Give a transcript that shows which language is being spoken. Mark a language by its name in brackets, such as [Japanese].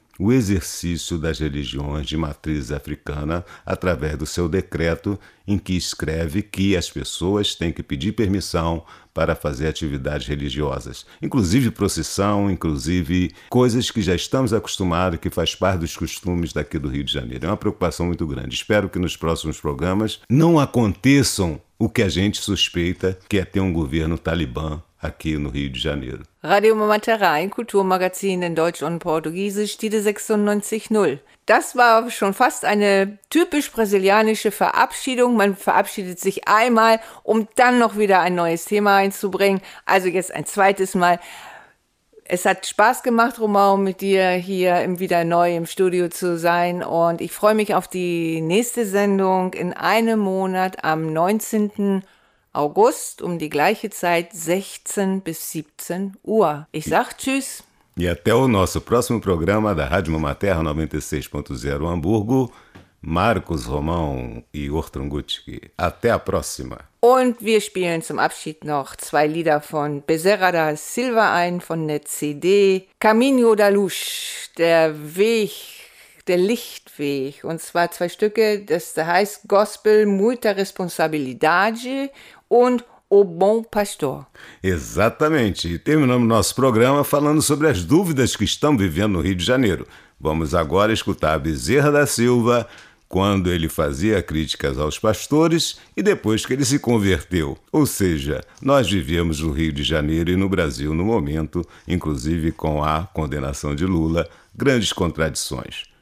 [Portuguese] o exercício das religiões de matriz africana através do seu decreto em que escreve que as pessoas têm que pedir permissão para fazer atividades religiosas, inclusive procissão, inclusive coisas que já estamos acostumados, que faz parte dos costumes daqui do Rio de Janeiro. É uma preocupação muito grande. Espero que nos próximos programas não aconteçam o que a gente suspeita, que é ter um governo talibã aqui no Rio de Janeiro. [German] Radio Mama Terra, ein Kulturmagazin in Deutsch und Portugiesisch, Tide 96.0. Das war schon fast eine typisch brasilianische Verabschiedung. Man verabschiedet sich einmal, um dann noch wieder ein neues Thema einzubringen. Also jetzt ein zweites Mal. Es hat Spaß gemacht, Romau, mit dir hier wieder neu im Studio zu sein. Und ich freue mich auf die nächste Sendung in einem Monat am 19. August um die gleiche Zeit 16 bis 17 Uhr. Ich sag tschüss. [Portuguese] E até o nosso próximo programa da Rádio Mama Terra 96.0 Hamburgo. Marcos Romão e Ortrun Gutschke. Até a próxima. [German] Und wir spielen zum Abschied noch zwei Lieder von Bezerra da Silva ein von der CD Caminho da Luz, der Weg, der Lichtweg. Und zwar zwei Stücke, das heißt Gospel Muita Responsabilidade und O Bom Pastor. [Portuguese] Exatamente. E terminamos nosso programa falando sobre as dúvidas que estão vivendo no Rio de Janeiro. Vamos agora escutar Bezerra da Silva quando ele fazia críticas aos pastores e depois que ele se converteu. Ou seja, nós vivemos no Rio de Janeiro e no Brasil no momento, inclusive com a condenação de Lula, grandes contradições.